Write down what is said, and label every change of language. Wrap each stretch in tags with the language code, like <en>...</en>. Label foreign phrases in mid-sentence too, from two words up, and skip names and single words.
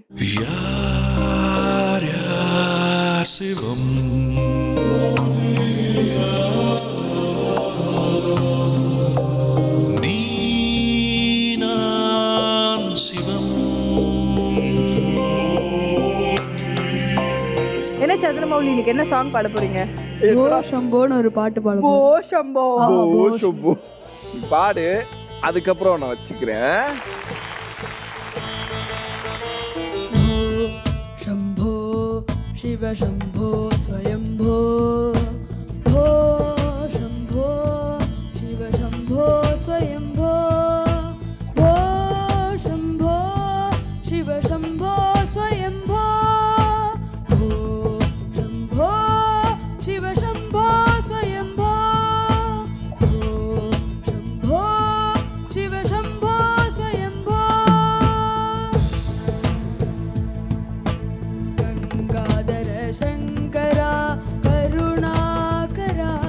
<ta>யார் யார் சிவம் நீ நான் சிவம். என்ன சந்திரமௌலி இன்னைக்கு என்ன சாங் பாட போறீங்க? சம்போன்னு ஒரு பாட்டு பாடுவோம். ஓ சம்போ. ஓ சுப்பு. பாடு, அதுக்கப்புறம் நான் வச்சுக்கிறேன்.</ta> <sa>शम्भो शिव शम्भो स्वयम्भो भो शम्भो शिव शम्भो स्वयम्भो भो शम्भो शिव शम्भो स्वयम्भो भो शम्भो शिव शम्भो स्वयम्भो भो शम्भो शिव शम्भो स्वयम्भो गंगाधर शंकरा करुणाकरा</sa>